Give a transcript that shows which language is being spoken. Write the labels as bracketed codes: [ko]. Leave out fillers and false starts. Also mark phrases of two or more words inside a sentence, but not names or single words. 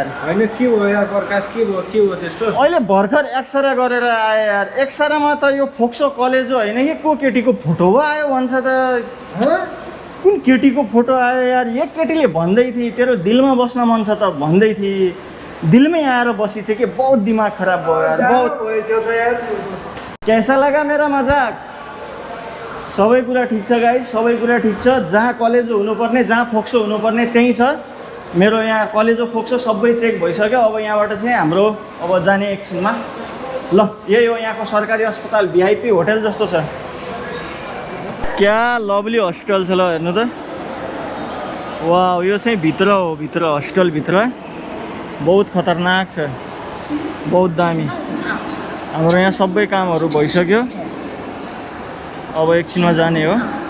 [ne] होइन के भयो यार प्रकाश के भयो त्यस्तो अहिले भर्खर एक्सरे गरेर आयो यार एक्सरेमा त यो फोक्सो कलेज हो होइन कि को केटीको फोटो पो आयो भन्छ त कुन केटीको फोटो आयो यार एक केटीले भन्दै थिए तेरो दिलमा बस्न मन छ त भन्दै थिए दिलमै आएर बसी चाहिँ के बहुत दिमाग खराब भयो यार [hi] बहुत कैसा लगा मेरा मजाक [ne] सबै कुरा ठिक छ गाइस सबै कुरा ठिक छ जहाँ कलेजो हुनुपर्ने जहाँ फोक्सो हुनुपर्ने त्यही छ मेरो यहाँ कलेजो फोक्सो सबै चेक भइसक्यो अब यहाँबाट चाहिँ हाम्रो अब जाने एकछिनमा ल यही हो यहाँको सरकारी अस्पताल भिआइपी होटल जस्तो छ क्या लभली हस्पिटल छ ल हेर्नु त वाह यो चाहिँ भित्र हो भित्र हस्पिटलभित्र बहुत खतरनाक छ बहुत दामी हाम्रो यहाँ सबै कामहरू भइसक्यो अब एकछिनमा जाने हो